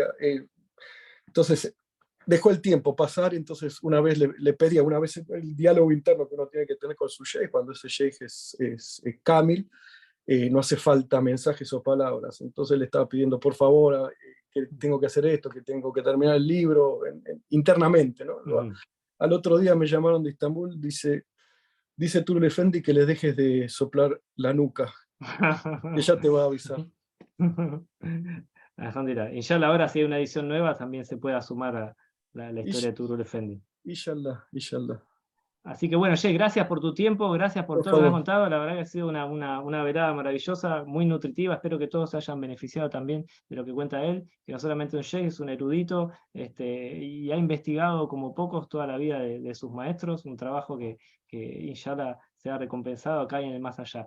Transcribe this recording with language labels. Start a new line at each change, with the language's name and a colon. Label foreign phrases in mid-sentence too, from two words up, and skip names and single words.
Spanish: Entonces dejó el tiempo pasar, entonces una vez le pedía, una vez el diálogo interno que uno tiene que tener con su sheikh, cuando ese sheikh es Kamil, no hace falta mensajes o palabras. Entonces le estaba pidiendo, por favor, que tengo que hacer esto, que tengo que terminar el libro internamente, ¿no? Al otro día me llamaron de Estambul, dice Turul Efendi que le dejes de soplar la nuca, que ya te va a avisar. Alhamdulillah. Inshallah, ahora si hay una edición nueva también se pueda sumar a la historia de Turul Efendi. Inshallah, inshallah. Así que bueno, Jay, gracias por tu tiempo, gracias por todo lo que me has contado. La verdad que ha sido una velada maravillosa, muy nutritiva. Espero que todos se hayan beneficiado también de lo que cuenta él, que no solamente un Jay, es un erudito, y ha investigado como pocos toda la vida de sus maestros, un trabajo que inshallah sea recompensado acá y en el más allá.